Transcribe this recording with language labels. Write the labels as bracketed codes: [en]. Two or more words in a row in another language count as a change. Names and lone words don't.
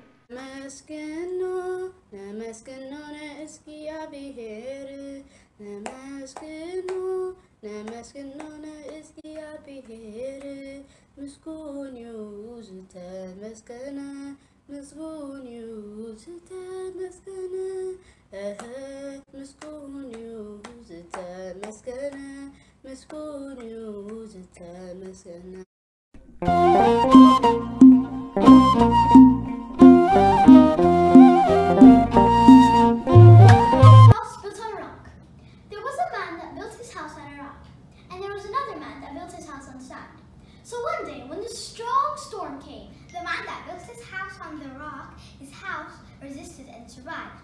[ti] ነመስግኖ ነመስግኖ ንእግዚአብሔር ነመስግኖ ነመስግኖ ንእግዚአብሔር ምስጉን እዩ ዝተመስገነ ምስጉን እዩ ዝተመስገነ ምስጉን እዩ ዝተመስገነ ምስጉን እዩ ዝተመስገነ [en] So one day, when the strong storm came, the man that built his house on the rock, his house resisted and survived.